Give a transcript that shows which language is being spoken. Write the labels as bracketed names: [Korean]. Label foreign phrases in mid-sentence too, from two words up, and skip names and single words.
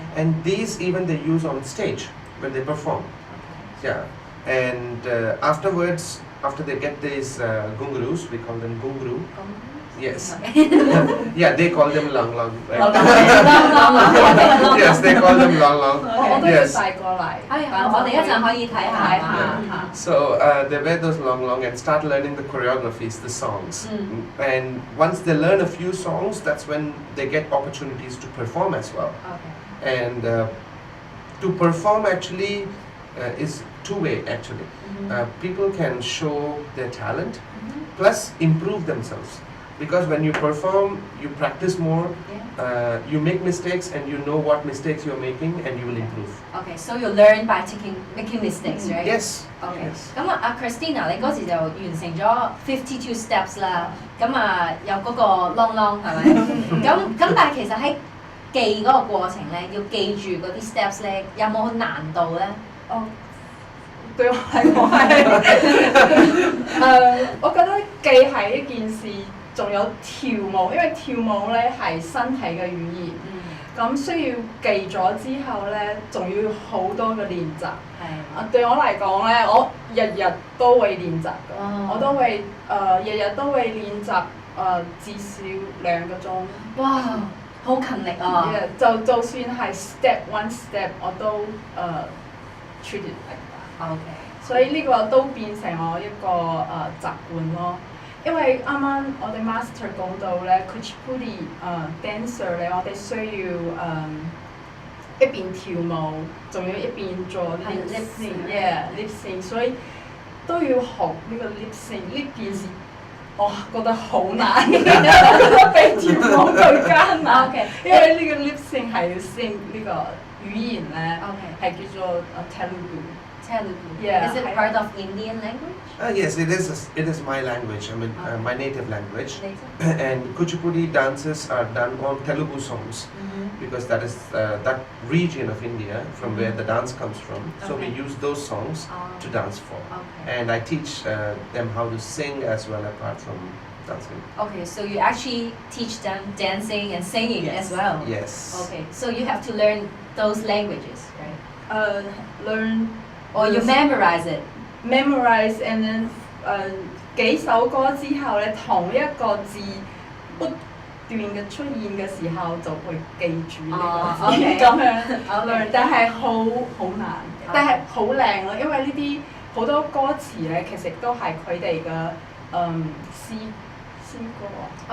[English] and these even they use on stage when they perform. Yeah, and afterwards, after they get these gungurus, we call them gunguru. Yes. Yeah, they call them long long. Right? Yes, they call them long long. [Cantonese] 我都要帶過嚟。我哋一陣可以睇下。 [English] So they wear those long long and start learning the choreographies, the songs. And once they learn a few songs, that's when they get opportunities to perform as well. And to perform actually is two-way actually. People can show their talent plus improve themselves. Because when you perform, you practice more, you make mistakes and you know what mistakes you're making and you will improve. Okay, so you learn by making mistakes, right? Yes. Okay. Yes. [Cantonese] 咁啊Christina，你嗰時就完成咗52 steps 啦，咁有嗰個 long long 係咪？咁但係其實喺記嗰個過程咧，要記住嗰啲 steps 咧，有冇難度咧？對我嚟講係我覺得記係一件事，仲有跳舞，因為跳舞咧係身體嘅語言，咁需要記咗之後咧，仲要好多嘅練習。對我嚟講咧，我日日都會練習嘅，我都會日日都會練習至少2個鐘。哇！ 好勤力啊！ [English] Yeah， [Cantonese] 就算係 [English] step one step [Cantonese] 我都 [English] treated like that。 [Cantonese] OK。所以呢個都變成我一個習慣咯。因為啱啱我哋 master 講到咧 Kuchipudi dancer 咧，我哋需要一邊跳舞，仲要一邊做 [English] lip sync， lip sync， [Cantonese] 所以都要學呢個 [English] lip sync [Cantonese] 呢件事。我覺得好難，比跳舞更加難。 Okay，因為呢個 [English] lip sync [Cantonese] 係要 sing 呢個語言咧，係叫做 Telugu。 [English] Yeah. Is it part of Indian language? Yes, it is my language. I mean, my native language. And Kuchipudi dances are done on Telugu songs because that is that region of India from where the dance comes from. So we use those songs to dance for. And I teach them how to sing as well apart from dancing. Okay, so you actually teach them dancing and singing as well. Yes. Okay, so you have to learn those languages, right? Learn. Or you memorize it. Memorize and then [Cantonese] 幾首歌之後咧，同一個字不斷嘅出現嘅時候，就會記住呢個字咁樣 learn。但係好難，但係好靚咯，因為呢啲好多歌詞咧，其實都係佢哋嘅詩歌。